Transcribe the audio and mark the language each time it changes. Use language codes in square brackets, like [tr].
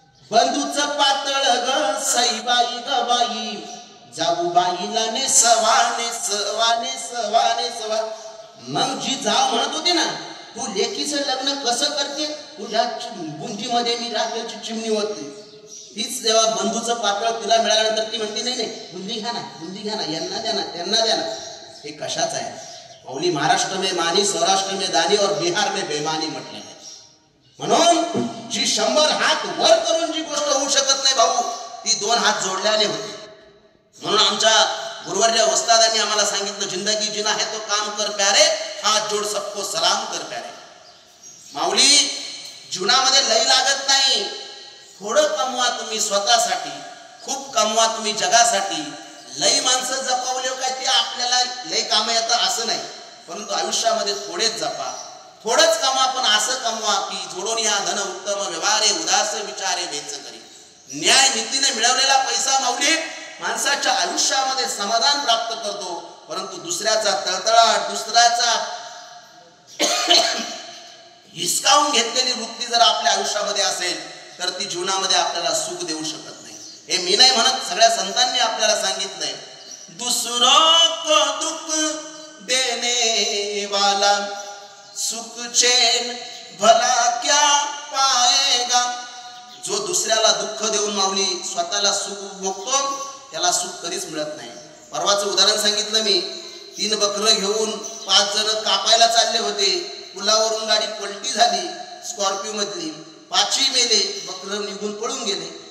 [mr] बंधूचं पातळ ग सईबाई ग बाई, जाऊ बाईला ने सवाने सवाने सवाने सवा. मग जी जाव म्हणत होती ना, तू लेकीचं लग्न कसं करते, तुझ्या बुंदीमध्ये मी राखेलची चिमणी होते. तीच जेव्हा बंधूचं पातळ तिला मिळाल्यानंतर ती म्हणते नाही नाही बुंदी घ्या ना, बुंदी घ्या ना, यांना द्या ना, त्यांना द्या ना. हे कशाच आहे माऊली? [hi] महाराष्ट्र में मानी, सौराष्ट्र में दानी और बिहार में बेमानी [mr] म्हटलेलं आहे. म्हणून जी 100 हात वर करून जी गोष्ट होऊ शकत नाही भाऊ, ती 2 हात जोडल्याने होते. म्हणून आमच्या गुरुवर्य वस्तादांनी आम्हाला सांगितलं, [hi] जिंदगी जिना है तो काम कर प्यारे, हात जोड सबको सलाम कर प्यारे. [mr] माऊली जीवनामध्ये लय लागत नाही. थोडं कमवा तुम्ही स्वतःसाठी, खूप कमवा तुम्ही जगासाठी. लई माणसं जपावले काय ते आपल्याला लय काम येतं असं नाही, परंतु आयुष्यामध्ये थोडेच जपा, थोडंच कमवा, पण असं कमवा की जोडून या धन उत्तम व्यवहारे उदास विचारे वेच करी. न्याय नीतीने मिळवलेला पैसा माऊली माणसाच्या आयुष्यामध्ये समाधान प्राप्त करतो, परंतु दुसऱ्याचा तळतळाट, दुसऱ्याचा हिसकावून घेतलेली वृत्ती जर आपल्या आयुष्यामध्ये असेल तर ती जीवनामध्ये आपल्याला सुख देऊ शकत नाही. हे मी नाही म्हणत, सगळ्या संतांनी आपल्याला सांगितलंय. [hi] दुसरों को दुख देने वाला सुख चैन भला क्या पाएगा. [mr] जो दुसऱ्याला दुःख देऊन माऊली स्वतःला सुख भोगतो त्याला सुख कधीच मिळत नाही. परवाचं उदाहरण सांगितलं मी. 3 बकरं घेऊन 5 जण कापायला चालले होते. पुलावरून गाडी पलटी झाली, स्कॉर्पिओ मधली. 5ही मेले, बकरं निघून पळून गेले.